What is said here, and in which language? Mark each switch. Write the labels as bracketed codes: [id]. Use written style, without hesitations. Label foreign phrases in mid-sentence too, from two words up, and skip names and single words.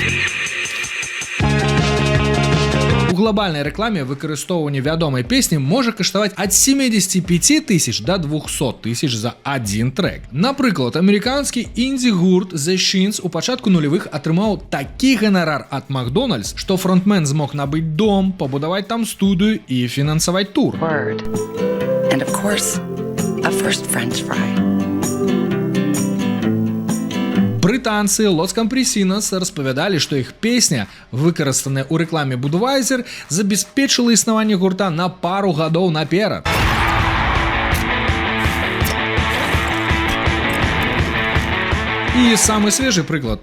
[be] У глобальнай рэкламе выкарыстоўванне вядомай песні можа каштаваць ад 75 тысяч до 200 тысяч за адзін трэк. Напрыклад, амерыканскі інді-гурт The Shins у пачатку нулевых атрымаў такі ганарар ад Макдональдс, што фронтмен змог набыць дом, пабудаваць там студыю і фінансаваць тур. [en] And of course, a first French fry. [be] Брытанцы Los Campesinos распавядалі, што іх песня, выкарыстаная ў рэкламе Budweiser, забяспечыла існаванне гурта на пару гадоў наперад. І самы свежы прыклад.